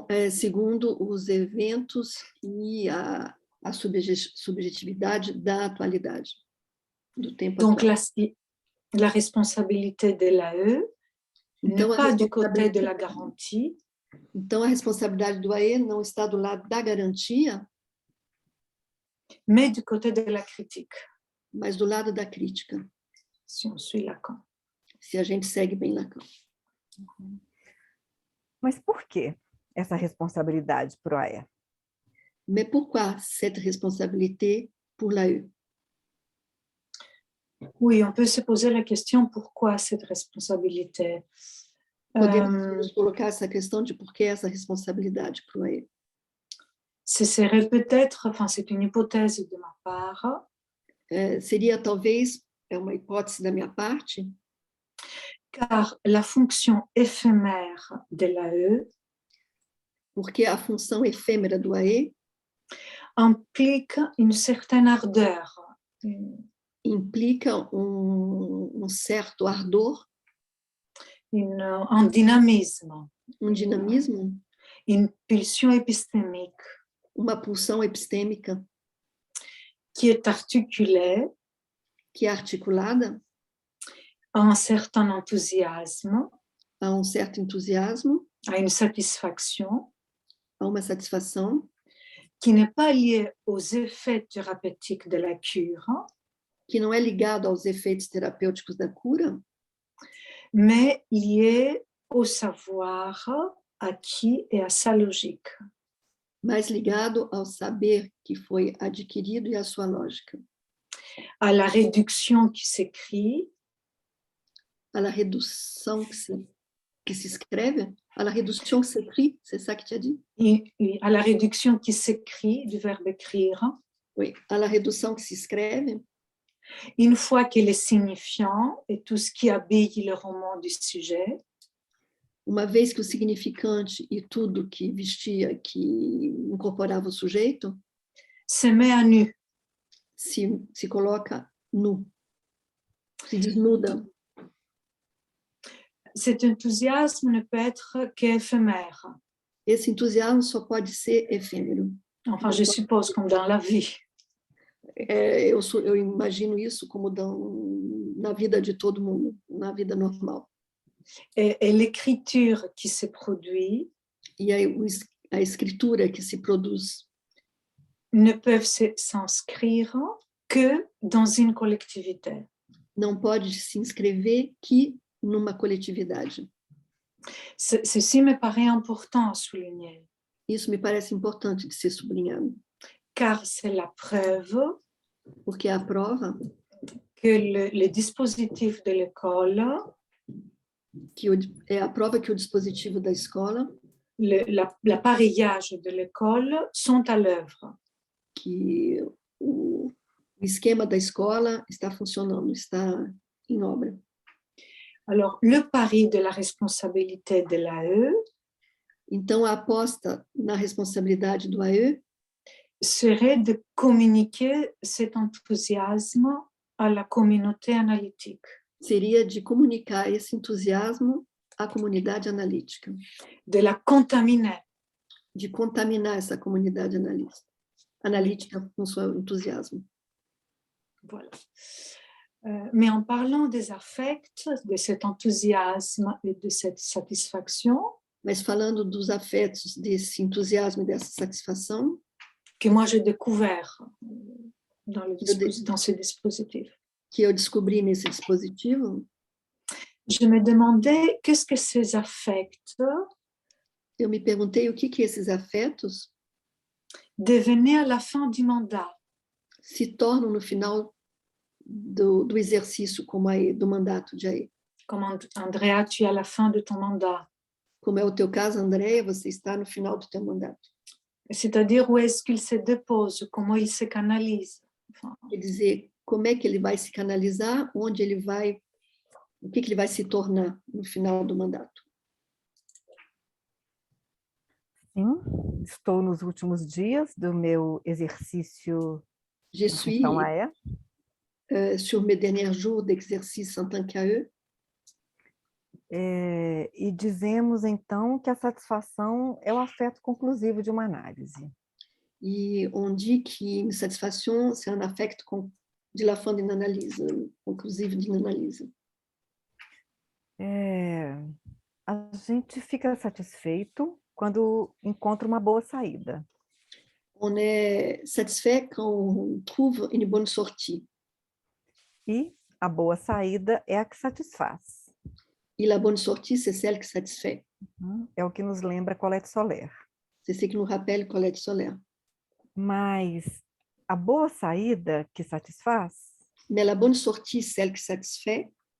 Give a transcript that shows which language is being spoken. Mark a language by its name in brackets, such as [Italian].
[Portuguese] Segundo os eventos e a subjetividade da atualidade, do tempo [French] Donc, [Portuguese] atual. [French] la responsabilité de l'AE [Portuguese] então, [French] n'est pas du côté de la garantie. [Portuguese] Então, a responsabilidade do AE não está do lado da garantia, [French] mais du côté de la critique. [Portuguese] Mas do lado da crítica. [French] Si on suit Lacan. [Portuguese] Se a gente segue bem Lacan. Mas por que essa responsabilidade para o AE? [French] Mais pourquoi cette responsabilité pour l'AE? Oui, on peut se poser la question pourquoi cette responsabilité. [Portuguese] Podemos colocar essa questão de por que essa responsabilidade para o AE. [French] Ce serait peut-être, enfin c'est une hypothèse de ma part. [Portuguese] Seria talvez, é uma hipótese da minha parte, [French] car la fonction éphémère de l'AE, [Portuguese] porque a função efêmera do AE [French] implique une certaine ardeur, [Portuguese] implica certo ardor, [French] un dynamisme, [Portuguese] dinamisme, [French] une pulsion épistémique [Portuguese] uma pulsão epistêmica [French] qui est articulée [Portuguese] que é articulada [French] à un certain enthousiasme, [Portuguese] a um certo entusiasmo, [French] à une satisfaction, [Portuguese] a uma satisfação, [French] qui n'est pas liée aux effets thérapeutiques de la cure, [Portuguese] que não é ligado aos efeitos terapêuticos da cura, [French] mais liée au savoir acquis et à sa logique. [Portuguese] mas ligado ao saber que foi adquirido e à sua lógica, [French] À la réduction qui s'écrit, à la [Portuguese] redução que se escreve, [French] à la réduction que s'écrit, c'est ça que tu as dit? à la réduction qui s'écrit, du verbe écrire, Oui, à la [Portuguese] redução que se escreve, [French] une fois que les signifiants et tout ce qui habille le roman du sujet [Portuguese] uma vez que o significante e tudo que vestia, que incorporava o sujeito, [French] se met à nu, [Portuguese] se coloca nu, se desnuda. [French] cet enthousiasme ne peut être qu'éphémère. [Portuguese] Esse entusiasmo só pode ser efêmero. [French] Enfin, je suppose, comme dans la vie. [Portuguese] Eu imagino isso como na vida de todo mundo, na vida normal. [French] Et l'écriture qui se produit [Portuguese] E a escritura que se produz [French] ne peuvent s'inscrire que dans une collectivité. [Portuguese] não pode se inscrever que numa coletividade. [French] Ceci me paraît important à souligner, [Portuguese] Isso me parece importante de ser sublinhado, [French] car c'est la preuve [Portuguese] porque é a prova [French] que le dispositif de l'école, [Portuguese] é a prova que o dispositivo da escola, [French] l'appareillage de l'école sont à l'œuvre. [Portuguese] que o esquema da escola está funcionando, está em obra. [French] Alors, le pari de la responsabilité de l'AE [Portuguese] Então, a aposta na responsabilidade do AE [French] serait de communiquer cet enthousiasme à la communauté analytique, [Portuguese] seria de comunicar esse entusiasmo à comunidade analítica, [French] de la contaminer, [Portuguese] de contaminar essa comunidade analítica com seu entusiasmo. [French] voilà. Mais en parlant des affects, de cet enthousiasme et de cette satisfaction, [Portuguese] Mas falando dos afetos, desse entusiasmo e dessa satisfação, [French] que moi j'ai découvert dans ce dispositif, [Portuguese] que eu descobri nesse dispositivo, [French] je me demandais qu'est-ce que ces affects [Portuguese] eu me perguntei o que esses afetos [French] devenaient à la fin du mandat. [Portuguese] se tornam no final do exercício como AE, do mandato de AE. [French] Comme Andrea, tu es à la fin de ton mandat. [Portuguese] Como é o teu caso, Andréia, você está no final do teu mandato. [French] C'est-à-dire où est-ce qu'il se dépose, comment il se canalise. Enfin, [Portuguese] Quer dizer, como é que ele vai se canalizar, onde ele vai, o que ele vai se tornar no final do mandato. Sim, estou nos últimos dias do meu exercício [French] Je suis [Portuguese] então AE. [French] Sur mes derniers jours d'exercice en tant qu'AE. [Portuguese] E dizemos, então, que a satisfação é o afeto conclusivo de uma análise. [French] Et on dit qu'une satisfaction, c'est un affect de la fin d'une analyse, conclusive d'une analyse. [Portuguese] A gente fica satisfeito quando encontra uma boa saída. [French] On est satisfait quand on trouve une bonne sortie. [Portuguese] E a boa saída é a que satisfaz. [French] Et la bonne sortie, c'est celle qui satisfait. [Portuguese] É o que nos lembra Colette Soler. [French] C'est ce qui nous rappelle Colette Soler. [Portuguese] Mas a boa saída que satisfaz [French] Mais la bonne sortie, celle qui satisfait,